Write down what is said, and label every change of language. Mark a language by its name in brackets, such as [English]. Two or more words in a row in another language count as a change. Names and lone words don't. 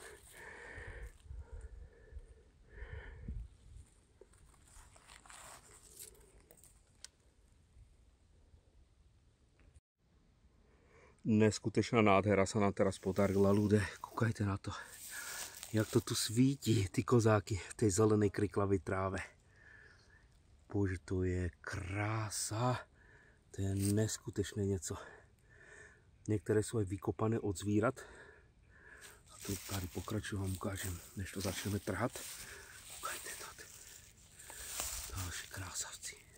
[Slovak] Neskutečná nádhera sa nám teraz podarila, ľudia. Kúkajte na to. [Czech] Jak to tu svítí, ty kozáky [Slovak] v tej zelenej kriklavej tráve. [Czech] Bože, to je krása. To je neskutečné něco. Některé jsou aj vykopané od zvírat. A tu tady pokračuju, vám ukážem, než to začneme trhat. [Slovak] Kúkajte to. [Czech] Další krásavci.